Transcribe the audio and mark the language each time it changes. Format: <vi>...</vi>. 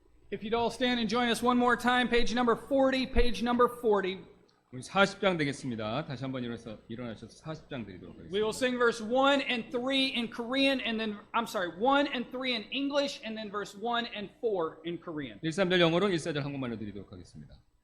<en>If you'd all stand and join us one more time, page number 40, page number 40.</en> <ko>우리 40장 되겠습니다. 다시 한번 일어나셔서 40장 드리도록</ko> <en>We will</en> <ko>하겠습니다.</ko> <en>sing verse 1 and 3 in Korean, and then, 1 and 3 in English, and then verse 1 and 4 in Korean.</en> <ko>1~3절 영어로 1~4절 한국말로 드리도록 하겠습니다.</ko>